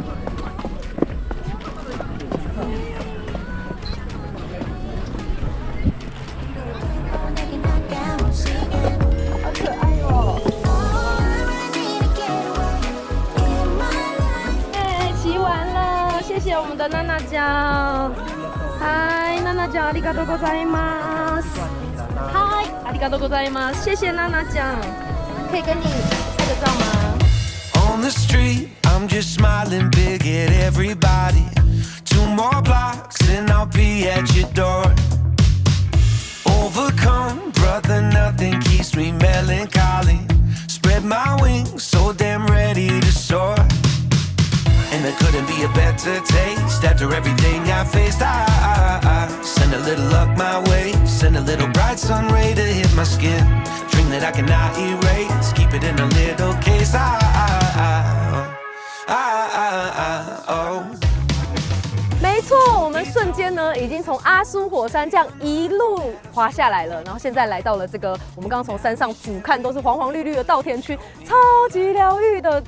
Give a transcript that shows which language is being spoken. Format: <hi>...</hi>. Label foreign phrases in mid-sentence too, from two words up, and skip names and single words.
<zh>好可爱哦！骑完了，谢谢我们的娜娜酱。</zh> <ja>嗨，娜娜酱，ありがとうございます。嗨，ありがとうございます。</ja> <zh>谢谢娜娜酱，可以跟你拍个照吗</zh> <en>On the street, I'm just smiling big at everybody. 2 more blocks and I'll be at your door. Overcome, brother, nothing keeps me melancholy. Spread my wings, so damn ready to soar. And there couldn't be a better taste after everything I faced. I send a little luck my way, send a little bright sun ray to hit my skin. Dream that I cannot erase, keep it in a little case. Oh.</en> <zh>没错，我们瞬间呢已经从阿苏火山这样一路滑下来了，然后现在来到了这个我们刚刚从山上俯瞰都是黄黄绿绿的稻田区，超级疗愈的。</zh>